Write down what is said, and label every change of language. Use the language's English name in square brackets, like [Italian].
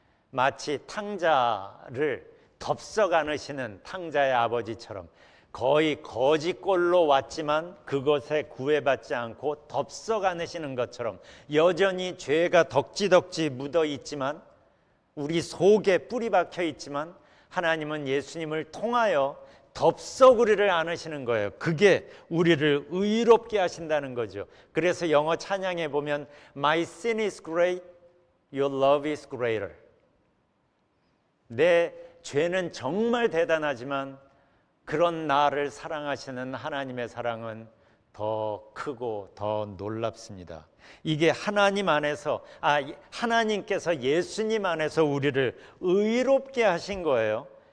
[Korean] 마치 탕자를 덥석 안으시는 탕자의 아버지처럼 거의 거지꼴로 왔지만 그것에 구애받지 않고 덥석 안으시는 것처럼 여전히 죄가 덕지덕지 묻어 있지만 우리 속에 뿌리 박혀 있지만 하나님은 예수님을 통하여 덥석 우리를 안으시는 거예요. 그게 우리를 의롭게 하신다는 거죠. 그래서 영어 찬양에 보면 [English] My sin is great, your love is greater. [Korean] 내 죄는 정말 대단하지만 그런 나를 사랑하시는 하나님의 사랑은 더 크고 더 놀랍습니다. 이게 하나님 안에서, 하나님께서 예수님 안에서 우리를 의롭게 하신 거예요.